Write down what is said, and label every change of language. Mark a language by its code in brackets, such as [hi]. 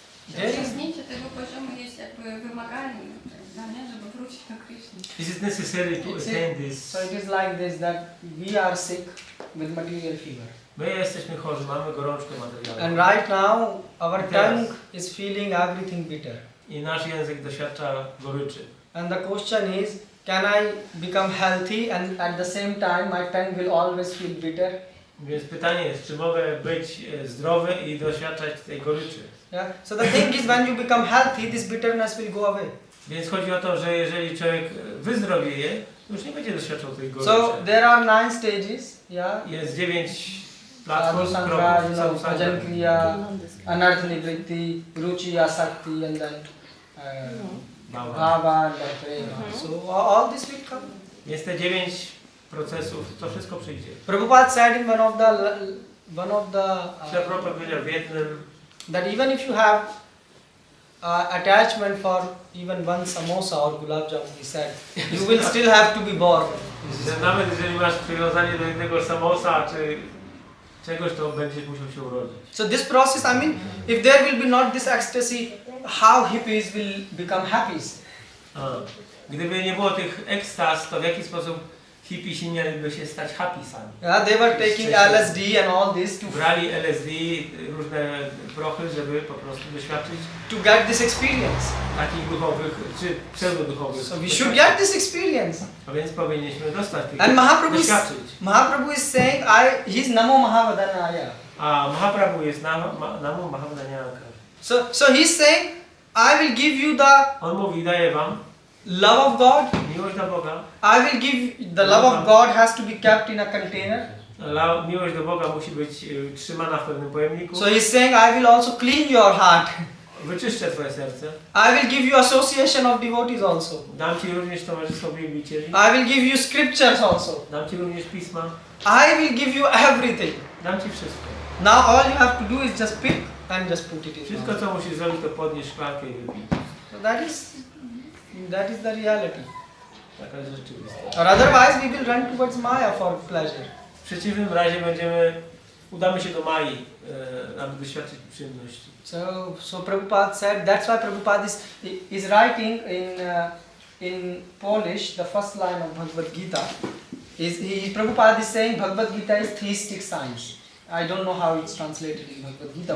[pl] Osiągnięcie tego poziomu jest jakby wymagalne, żeby wrócić do Krishny. [en] Is it necessary to attain this? So it is like this, that we are sick with material fever. [pl] My jesteśmy chorzy, mamy gorączkę materialną. [en] And right now, our tongue is feeling everything bitter. [pl] I nasz język doświadcza goryczy. [en] And the question is, can I become healthy and at the same time my tongue will always feel bitter? [pl] Więc pytanie jest, czy mogę być zdrowy i doświadczać tej goryczy? [en] Yeah. So the thing is, when you become healthy, this bitterness will go away. [pl] Więc chodzi o to, że jeżeli człowiek wyzdrowieje, to już nie będzie doświadczał tej goryczy. [en] So there are 9 stages. Yeah. [pl] Jest 9 platform, [sa] Sadhu-sanga, [pl] kroków, [sa] bhajan kriya, anartha nivritti, ruchi, asakti, [en] and then [sa] bhava [en] and then [sa] prema. [en] So all this will come. [pl] Jest te 9 procesów, to wszystko przyjdzie. [en] Prabhupada said in one of the [pl] Prabhupada powiedział w jednym, [en] that even if you have attachment for even one samosa or gulab jamun, he said, you will still have to be born. [pl] że nawet jeżeli masz przywiązanie do jednego samosa czy czegoś, to będziesz musiał się urodzić. [en] So this process, I mean, if there will be not this ecstasy, how hippies will become happies? [pl] Gdyby nie było tych ekstaz, to w jaki sposób Hippie się mieliby się stać happy sami. [en] Yeah, they were taking LSD and all this [pl] Brali LSD, różne prochy, żeby po prostu doświadczyć [en] to get this experience. [pl] takich duchowych, czy pseudoduchowych. [en] So we should get this experience. [pl] A więc powinniśmy dostać tych [en] And [pl] doświadczyć. [en] Mahaprabhu is saying, he's Namo Mahavadanaya. [pl] A Mahaprabhu jest Namo Mahavadanyanka. [en] So he's saying, I will give you the [pl] On mówi, daję wam [en] love of God. [pl] miłość do Boga. [en] I will give, the love of God has to be kept in a container. [pl] Miłość do Boga musi być trzymana w pewnym pojemniku. [en] So he's saying, I will also clean your heart. [pl] Wyczyszczę twoje serce. [en] I will give you association of devotees also. [pl] Dam ci również towarzystwo wielbicieli. [en] I will give you scriptures also. [pl] Dam ci również pisma. [en] I will give you everything. [pl] Dam ci wszystko. [en] Now all you have to do is just pick and just put it in. [pl] Wszystko co musisz zrobić to podnieść szklankę i wypić. [en] So that is the reality. [pl] Taka jest rzeczywistość. [en] Or otherwise we will run towards Maya for pleasure. [pl] W przeciwnym razie udamy się do Mai, aby doświadczyć przyjemności. [en] So Prabhupada said, that's why Prabhupada is writing in Polish the first line of Bhagavad Gita. Prabhupada is saying Bhagavad Gita is theistic science. I don't know how it's translated in Bhagavad Gita.